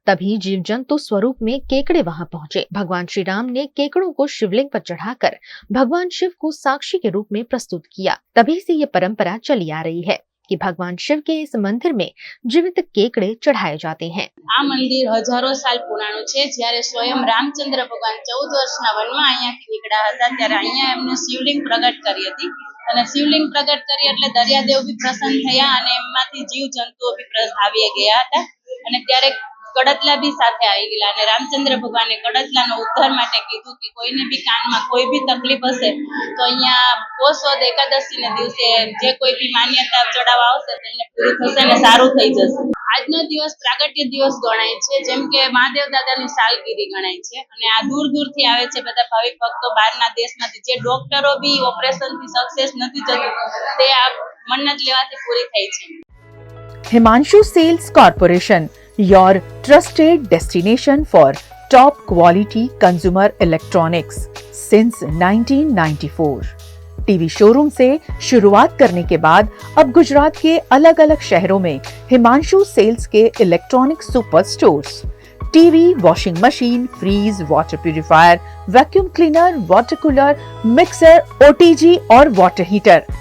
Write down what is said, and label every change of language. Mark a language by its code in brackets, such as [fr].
[hi] तभी जीव जंतु स्वरूप में केकड़े वहां पहुंचे। भगवान श्री राम ने केकड़ों को शिवलिंग पर चढ़ाकर भगवान शिव को साक्षी के रूप में प्रस्तुत किया। तभी से ये परंपरा चली आ रही है कि भगवान शिव के इस मंदिर में जीवित केकड़े चढ़ाए जाते हैं। [gu] आ मंदिर हजारों साल पुराणुं छे। ज्यारे स्वयं रामचंद्र भगवान 14 वर्षना वनमा अहींयाथी નીકળ્યા હતા ત્યારે અહીંયા એમને શિવલિંગ પ્રગટ કરી હતી અને શિવલિંગ પ્રગટ કરી એટલે દરિયાદેવ બી પ્રસન્ન થયા અને એમાંથી જીવ જંતુઓ બી આવી ગયા હતા અને ત્યારે કડતલા બી સાથે આવી ગયેલા અને રામચંદ્ર ભગવાને કડતલાનો ઉદ્ધાર માટે કીધું કે કોઈને બી કાનમાં કોઈ બી તકલીફ હશે તો અહીંયા પોષ વદ એકાદશીના દિવસે જે કોઈ બી માન્યતા ચડાવવા આવશે તેને પૂરી થશે અને સારું થઈ જશે। આજનો દિવસ પ્રાગટ્ય દિવસ ગણાય છે, જેમ કે મહાદેવ દાદાની સાલગીરી ગણાય છે અને આ દૂર દૂરથી આવે છે બધા ભાવિક ભક્તો બહારના દેશમાંથી, જે ડોક્ટરો બી ઓપરેશનથી સક્સેસ નથી જતું તે આ મન્નત લેવાથી પૂરી થઈ છે। [en] Himanshu Sales Corporation, your trusted destination for top quality consumer electronics since 1994। [hi] TV showroom से शुरुआत करने के बाद अब गुजरात के अलग अलग शहरों में हिमांशु सेल्स के electronic super stores, TV, washing machine, freeze, water purifier, vacuum cleaner, water cooler, mixer, OTG और वाटर हीटर,